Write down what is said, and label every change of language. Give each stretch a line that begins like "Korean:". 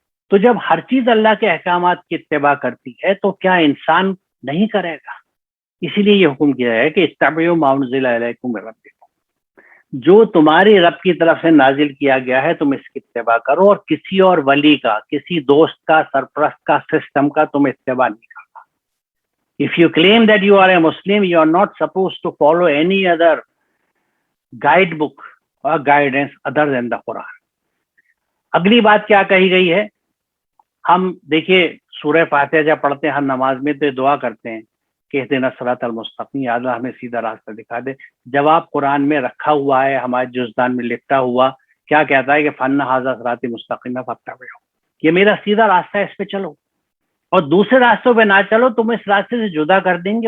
Urdu: تو جب ہر چیز اللہ کے احکامات کی اتباع کرتی ہے تو کیا انسان نہیں کرے گا؟ اسی لیے یہ حکم کیا ہے کہ
Arabic: اتبعوا ما انزل الیکم من ربکم،
Urdu: جو تمہاری رب کی طرف سے نازل کیا گیا ہے تم اس کی اتباع کرو، اور کسی اور ولی کا، کسی دوست کا، سرپرست کا، سسٹم کا تم اتباع نہیں کرنا.
English: If you claim that you are a Muslim, you are not supposed to follow any other guidebook or guidance other than the Quran.
Urdu: اگلی بات کیا کہی گئی ہے؟ ہم دیکھیے سورہ فاتحہ جب پڑھتے ہیں ہر نماز میں تو دعا کرتے ہیں کہ
Arabic: اہدنا الصراط المستقیم،
Urdu: یا اللہ ہمیں سیدھا راستہ دکھا دے. جواب قرآن میں رکھا ہوا ہے، ہمارے جزدان میں لکھا ہوا کیا کہتا ہے کہ
Arabic: فن ھذا صراط مستقیم فاتبعوہ،
Urdu: یہ میرا سیدھا راستہ ہے، اس پہ چلو، اور دوسرے راستوں پہ نہ چلو، تم اس راستے سے جدا کر دیں گے.